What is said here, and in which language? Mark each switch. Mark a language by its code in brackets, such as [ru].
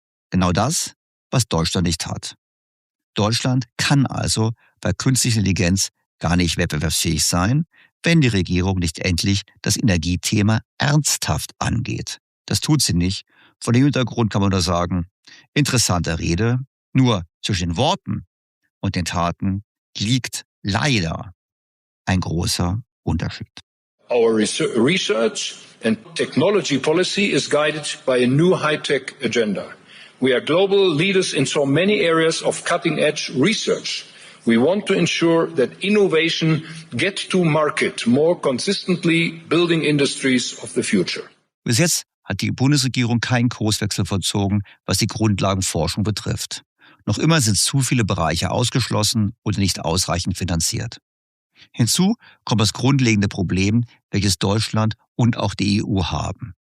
[de] Genau das, was Deutschland nicht hat. Deutschland kann also bei künstlicher Intelligenz gar nicht wettbewerbsfähig sein, wenn die Regierung nicht endlich das Energiethema ernsthaft angeht. Das tut sie nicht. Vor dem Hintergrund kann man nur sagen, interessante Rede, nur zwischen den Worten und den Taten liegt leider ein großer Unterschied. [en] Our research and technology policy is guided by a new high-tech agenda. We are global leaders in so many areas of cutting-edge research. We want to ensure that innovation gets to market more consistently, building industries of the future. [de] Bis jetzt hat die Bundesregierung keinen Kurswechsel vollzogen, was die Grundlagenforschung betrifft. Noch immer sind zu viele Bereiche ausgeschlossen oder nicht ausreichend finanziert. Hinzu kommt das grundlegende Problem, welches Deutschland und auch die EU haben.